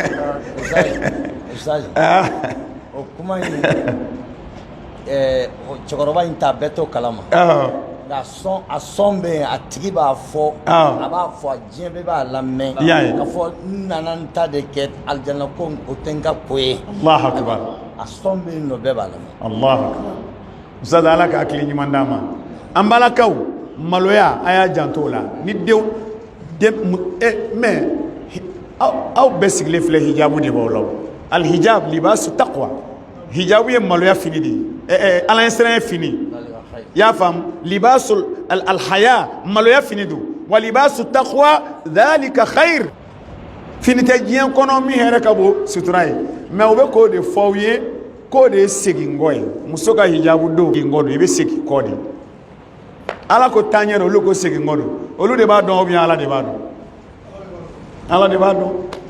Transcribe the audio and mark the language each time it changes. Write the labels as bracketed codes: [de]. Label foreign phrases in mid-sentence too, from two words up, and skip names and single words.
[bm] o kuma in cɛkɔrɔba in t'a bɛɛ to kalama nka a sɔn bɛ yen a tigi b'a fɔ a b'a fɔ diɲɛ bɛɛ b'a lamɛn k'a fɔ n nana n ta de kɛ alijana ko o tɛ n ka ko ye [ar] الله أكبر [bm] a sɔn bɛ yen nɔ bɛɛ b'a lamɛn [ar] الله أكبر [bm] Ustaz Ala ka hakili ɲuman d'an ma an balakaw maloya a y'a janto o la ni denw mais aw bɛɛ sigilen filɛ hijabu de b'aw la [ar] الحجاب لباس التقوى [bm] hijabu ye maloya fini de ye ala ɲɛsiranɲɛ fini y'a faamu [ar] لباس الحياء [bm] maloya fini don [ar] ولباس التقوى ذلك خير [bm] fini tɛ diɲɛ kɔnɔ min hɛrɛ ka bon sutura ye mais u bɛ k'o de fɔ aw ye k'o de ye segin kɔ ye muso ka hijabu don segin kɔ don i bɛ segin kɔ de ala ko taaɲɛ don olu ko segin kɔ don olu de b'a dɔn [fr] ou bien [bm] ala de b'a dɔn ala de b'a dɔn